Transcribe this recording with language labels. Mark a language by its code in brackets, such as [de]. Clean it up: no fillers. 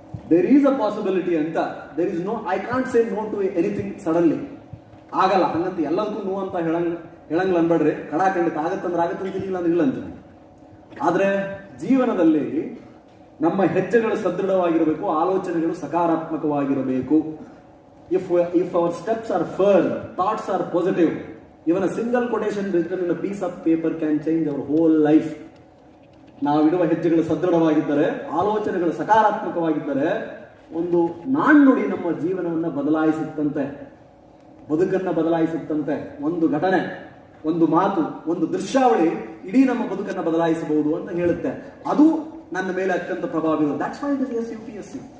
[en] There is a possibility ಅಂತ. There is no, I can't say no to anything suddenly. [kn] ಆಗಲ್ಲ ಹಂಗಂತ ಎಲ್ಲದಕ್ಕೂ no ಅಂತ ಹೇಳಂಗಿಲ್ಲ ಅನ್ಬೇಡ್ರಿ. ಖಂಡಿತ ಆಗತ್ತಂದ್ರೆ ಆಗತ್ತಂತೀನಿ, ಇಲ್ಲ ಅಂದ್ರೆ ಇಲ್ಲ ಅಂತೀನಿ. ಆದ್ರೆ ಜೀವನದಲ್ಲಿ ನಮ್ಮ ಹೆಜ್ಜೆಗಳು ಸದೃಢವಾಗಿರಬೇಕು, ಆಲೋಚನೆಗಳು ಸಕಾರಾತ್ಮಕವಾಗಿರಬೇಕು. [en] If our steps are firm, thoughts are positive, even a single quotation written in a piece of paper can change our whole life. [kn] ನಾವಿಡುವ ಹೆಜ್ಜೆಗಳು ಸದೃಢವಾಗಿದ್ದರೆ, ಆಲೋಚನೆಗಳು ಸಕಾರಾತ್ಮಕವಾಗಿದ್ದರೆ, ಒಂದು ನಾಣ್ಣುಡಿ ನಮ್ಮ ಜೀವನವನ್ನು ಬದಲಾಯಿಸುತ್ತಂತೆ, ಬದುಕನ್ನು ಬದಲಾಯಿಸುತ್ತಂತೆ. ಒಂದು ಘಟನೆ, ಒಂದು ಮಾತು, ಒಂದು ದೃಶ್ಯಾವಳಿ ಇಡೀ ನಮ್ಮ ಬದುಕನ್ನು ಬದಲಾಯಿಸಬಹುದು ಅಂತ ಹೇಳುತ್ತೆ. ಅದು ನನ್ನ ಮೇಲೆ ಅತ್ಯಂತ ಪ್ರಭಾವ ಬೀರೋದು. [en] that's why it is [kn] UPSC.